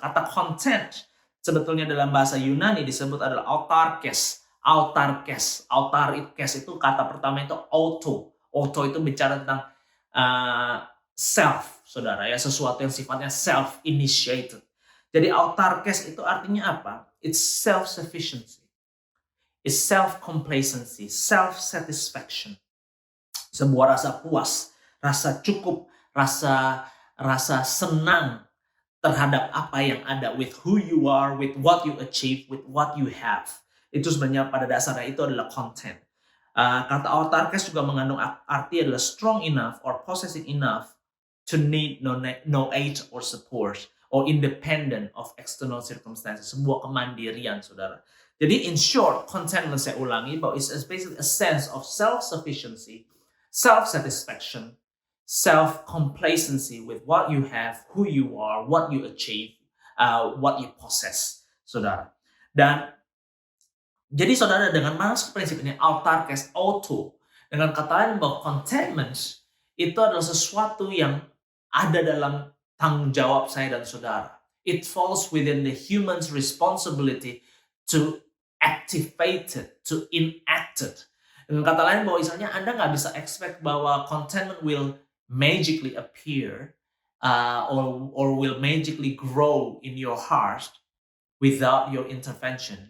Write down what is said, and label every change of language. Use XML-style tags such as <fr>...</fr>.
<id>Kata content sebetulnya dalam bahasa Yunani disebut adalah autarkes. Autarkes itu kata pertama itu auto. Auto itu bicara tentang self, saudara, ya, sesuatu yang sifatnya self-initiated. Jadi autarkes itu artinya apa?</id> <en>It's self-sufficiency. It's self-complacency, self-satisfaction.</en> <id>Sebuah rasa puas, rasa cukup, rasa senang terhadap apa yang ada,</id> <en>with who you are, with what you achieve, with what you have.</en> <id>Itu sebenarnya pada dasarnya itu adalah content. Kata autarkes juga mengandung arti adalah</id> <en>strong enough or possessing enough to need no aid or support or independent of external circumstances.</en> <id>Sebuah kemandirian, saudara.</id> <en>Jadi in short, contentment</en> <id>saya ulangi, bahwa</id> <en>it's basically a sense of self-sufficiency, self-satisfaction, self-complacency with what you have, who you are, what you achieve, what you possess, saudara.</en> <id>Dan jadi saudara, dengan masuk prinsip ini, autarkes, auto, dengan kata lain bahwa contentment itu adalah sesuatu yang ada dalam tanggung jawab saya dan saudara.</id> <en>It falls within the human's responsibility to activate it, to enact it.</en> <id>Dengan kata lain bahwa misalnya Anda nggak bisa expect bahwa</id> <en>contentment will magically appear or will magically grow in your heart without your intervention.</en>